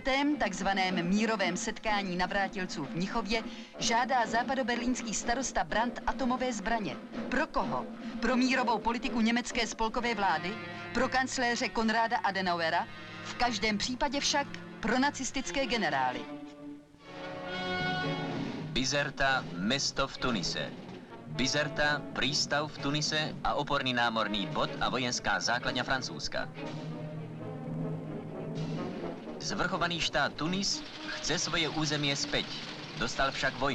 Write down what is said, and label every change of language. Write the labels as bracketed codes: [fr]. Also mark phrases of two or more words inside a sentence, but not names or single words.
[cs] takzvaném mírovém setkání navrátilců v Mnichově žádá západoberlínský starosta Brandt atomové zbraně. Pro koho? Pro mírovou politiku německé spolkové vlády? Pro kancléře Konráda Adenauera? V každém případě však pro nacistické generály. [sk] Bizerta, mesto v Tunise. Bizerta, prístav v Tunise a oporný námorný bod a vojenská základňa Francúzska. Zvrchovaný štát Tunis chce svoje územie späť. Dostal však vojnu.